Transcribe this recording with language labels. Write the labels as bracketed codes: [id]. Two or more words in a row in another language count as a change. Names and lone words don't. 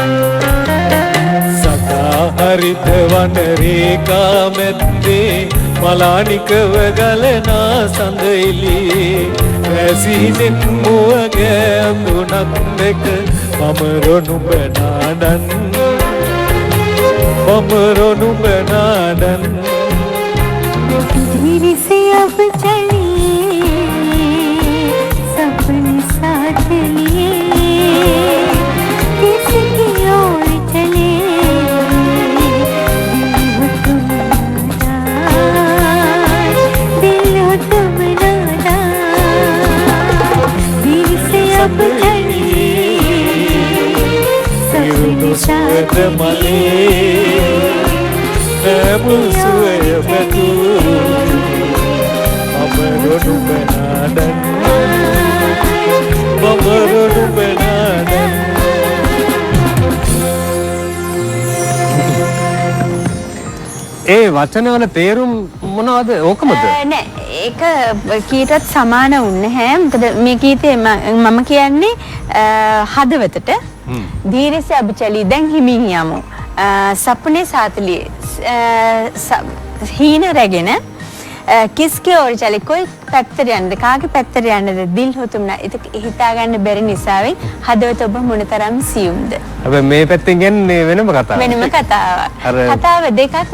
[si] සදා හරිත වන රේඛා මැද්දේ මලානිකව ගලනා සඳ එළියේ වැසිනෙන් මුව ගෑඳුනක් දෙක බඹරොනුඹ නාදන් බඹරොනුඹ නාදන් [hi] धीरे से अब चलिए सपने साथ लिए किसकी ओर चले दिल हो तुम नादान धीरे से अब चलिए सपने साथ लिए [si] නැමුල් සුවය පැතු බඹරොනුඹ නාදන් බඹරොනුඹ නාදන් ඒ වචනවල තේරුම් මොනවද? ඕකමද? නෑ ඒක කීටත් සමාන වුන්නේ නැහැ. මොකද මේ ගීතේ මම කියන්නේ හදවතට [hi] धीरे से अब चली [si] දැන් හිමින් යමු [hi] सपने साथ लिए [si] හීන රැගෙන [hi] किसके ओर चली [si] කොයි පැත්තට යන්නද කාගේ පැත්තට යන්නද [hi] दिल हो तुम ना [si] ඒක හිතා ගන්න බැරි නිසාවෙන් හදවත ඔබ මොනතරම් සියුම්ද හැබැයි මේ පැත්තෙන් කියන්නේ වෙනම කතාවක් කතාවක් කතාව දෙකක් නමුත්